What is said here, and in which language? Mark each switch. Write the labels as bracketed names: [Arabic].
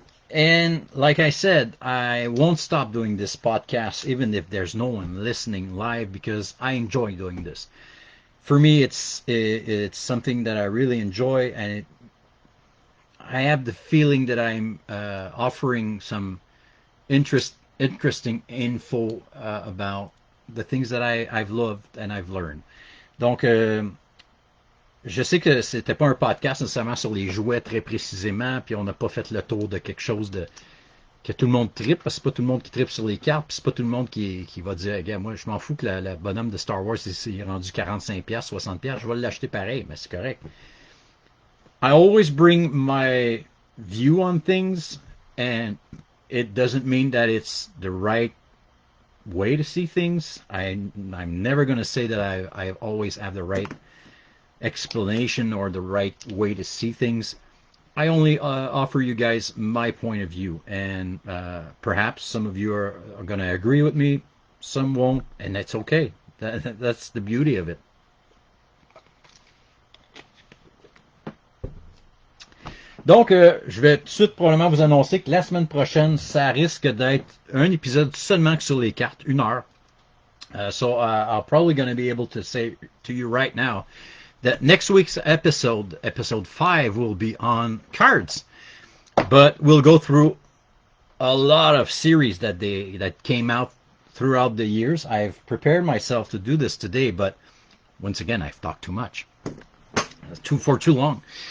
[English] And like I said, I won't stop doing this podcast even if there's no one listening live because I enjoy doing this. For me, it's something that I really enjoy, and I have the feeling that I'm offering some interesting info about the things that I've loved and I've learned. [French] Donc, je sais que c'était pas un podcast nécessairement sur les jouets très précisément, puis on n'a pas fait le tour de quelque chose de que tout le monde tripe, parce que c'est pas tout le monde qui tripe sur les cartes, puis c'est pas tout le monde qui va dire, regarde, moi je m'en fous que la bonhomme de Star Wars est rendu 45$, 60$, je vais l'acheter pareil, mais c'est correct. [English] I always bring my view on things, and it doesn't mean that it's the right way to see things. I'm never going to say that I always have the right explanation or the right way to see things. I only offer you guys my point of view, and perhaps some of you are going to agree with me, some won't, and that's okay. That's the beauty of it. [French] Donc, je vais tout de suite probablement vous annoncer que la semaine prochaine, ça risque d'être un épisode seulement sur les cartes, 1 heure. [English] So I'm probably going to be able to say to you right now that next week's episode 5, will be on cards. But we'll go through a lot of series that came out throughout the years. I've prepared myself to do this today, but once again, I've talked too much. For too long.